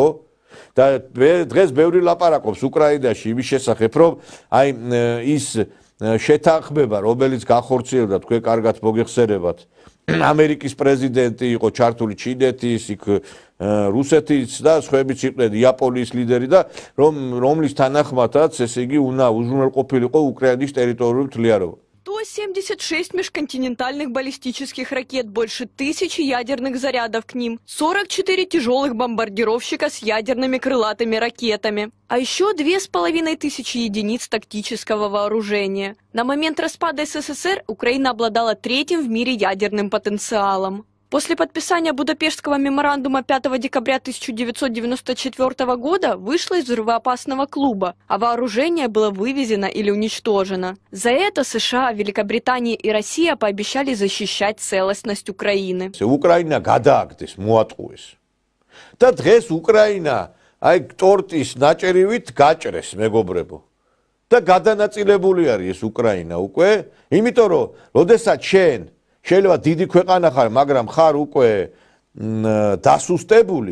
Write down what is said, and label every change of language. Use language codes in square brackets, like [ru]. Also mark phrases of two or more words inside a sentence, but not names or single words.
[ka] და დღეს ბევრი ლაპარაკობს უკრაინაში იმის შესახებ, რომ აი ის შეთანხმება, რომელიც გახორციელდა, თქვენ კარგად მოგეხსენებათ, ამერიკის პრეზიდენტი იყო ჩართული, ჩინეთის, იქ რუსეთის და სხვაებიც იყვნენ, იაპონიის ლიდერი და რომლის თანახმადაც, ესე იგი, უზრუნველყოფილიყო უკრაინის ტერიტორიული მთლიანობა. [ru] 176 межконтинентальных баллистических ракет, больше 1000 ядерных зарядов к ним, 44 тяжелых бомбардировщика с ядерными крылатыми ракетами, а еще 2500 единиц тактического вооружения. На момент распада СССР Украина обладала третьим в мире ядерным потенциалом. После подписания Будапештского меморандума 5 декабря 1994 года вышла из взрывоопасного клуба, а вооружение было вывезено или уничтожено. За это США, Великобритания и Россия пообещали защищать целостность Украины. [ka] Украина გადააგდეს, მოატყუეს. და დღეს უკრაინა აი ტორტის ნაჭერივით გაჭრეს, მეგობრებო. და გადანაწილებული არის ეს უკრაინა უკვე, იმიტომ რომ როდესაც შეიძლება დიდი ქვეყანა ხარ, მაგრამ ხარ უკვე დასუსტებული.